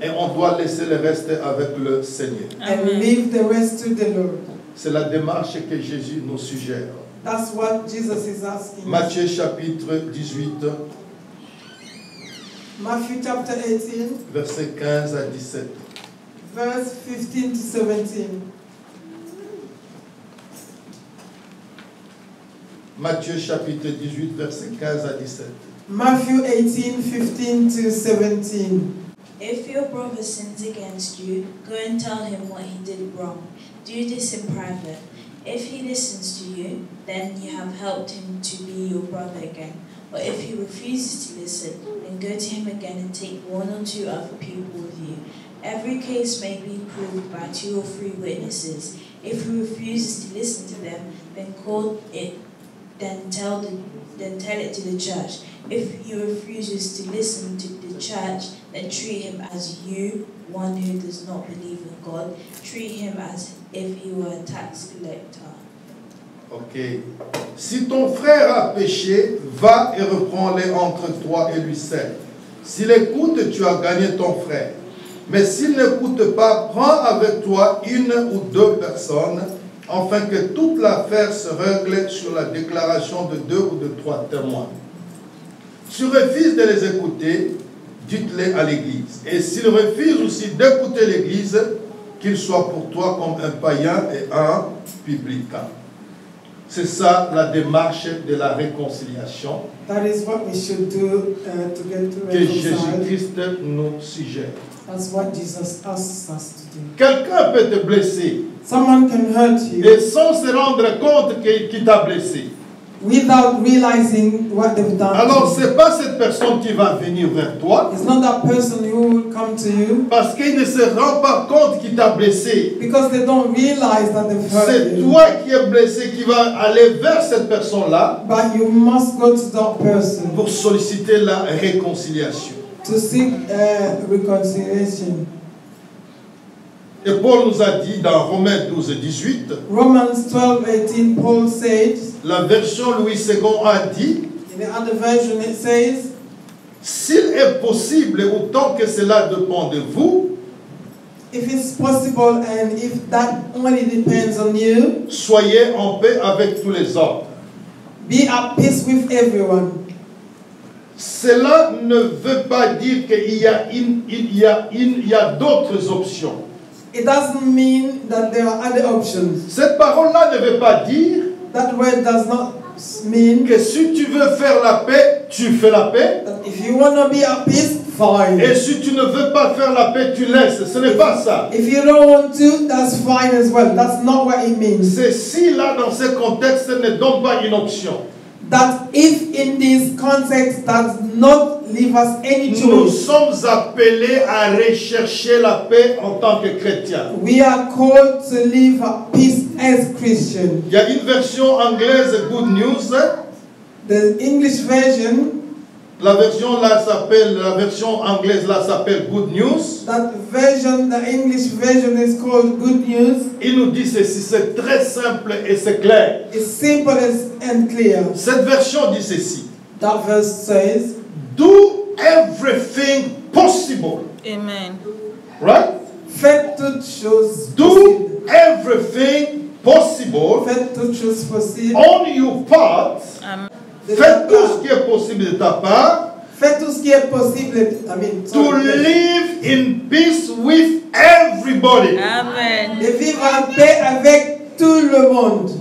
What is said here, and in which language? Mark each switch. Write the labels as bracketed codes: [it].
[fr] Et on doit laisser le reste avec le Seigneur. [en] and leave the rest to the Lord. [fr] C'est la démarche que Jésus nous suggère. [en] That's what Jesus is asking. [fr] Matthieu chapitre 18, [en] Matthew chapter 18, [fr] versets 15 à 17. [en] verse 15 to 17. [fr] Matthieu chapitre 18, versets 15 à 17. [en] Matthew 18, 15 to 17. If your brother sins against you, go and tell him what he did wrong. Do this in private. If he listens to you, then you have helped him to be your brother again. But if he refuses to listen, then go to him again and take one or two other people with you. Every case may be proved by 2 or 3 witnesses. If he refuses to listen to them, then tell it to the church. If he refuses to listen to the church, then treat him as one who does not believe in God. Treat him as if he were a tax collector. Ok. [fr] Si ton frère a péché, va et reprends-le entre toi et lui seul. S'il écoute, tu as gagné ton frère. Mais s'il n'écoute pas, prends avec toi 1 ou 2 personnes, afin que toute l'affaire se règle sur la déclaration de 2 ou de 3 témoins. Si tu refuses de les écouter, dites-les à l'Église. Et s'ils refusent aussi d'écouter l'Église, qu'il soit pour toi comme un païen et un publicain. C'est ça la démarche de la réconciliation [en] That is what we should do to get to [fr] que [en] reconcile. [fr] Jésus-Christ nous suggère. [en] That's what Jesus asks us to do. [fr] Quelqu'un peut te blesser [en] Someone can hurt you [fr] et sans se rendre compte qu'il t'a blessé. [en] without realizing what they've done. [fr] Alors, [en] to you. [fr] n'est pas cette personne qui va venir vers toi [en] It's not that person who will come to you [fr] parce qu'il ne se rend pas compte qu'il t'a blessé. [en] because they don't realize that they've hurt [fr] C'est [en] you. [fr] toi qui es blessé qui va aller vers cette personne-là [en] But you must go to that person [fr] pour solliciter la réconciliation. [en] to seek reconciliation. [fr] Et Paul nous a dit dans Romains 12 et 18, [en] Romans 12:18, Paul said, [fr] la version Louis II a dit, [en] in the other version it says, [fr] s'il est possible, autant que cela dépend de vous, [en] if it's possible and if that only depends on you, [fr] soyez en paix avec tous les hommes. [en] be at peace with everyone. [fr] Cela ne veut pas dire qu'il y a d'autres options. [en] It doesn't mean that there are other options. [fr] Cette parole-là ne veut pas dire [en] That word does not mean [fr] que si tu veux faire la paix, tu fais la paix. [en] that if you want to be at peace, fine. [fr] Et si tu ne veux pas faire la paix, tu laisses. Ce n'est pas ça. [en] If you don't want to, that's fine as well. That's not what it means. [fr] Ceci là, dans ce contexte, ne donne pas une option. [en] That if in this context does not leave us any [fr] Nous [en] choice. [fr] sommes appelés à rechercher la paix en tant que chrétiens. [en] We are called to live at peace as Christians. [fr] Il y a une version anglaise, Good News. [en] The English version, [fr] La version anglaise là s'appelle Good News. [en] that version, the English version is called Good News. [fr] Il nous dit ceci, c'est très simple et c'est clair. [en] It's simple and clear. [fr] Cette version dit ceci. [en] That verse says, Do everything possible. Amen. Right? [fr] faites toutes choses [en] Do [fr] possibles. [en] everything possible [fr] Faites toutes choses possibles. [en] on your part. [fr] De Faites ta tout part. ce qui est possible de ta part. Faites tout ce qui est possible. [en] To live in peace with everybody. Amen. [fr] de vivre en paix avec tout le monde.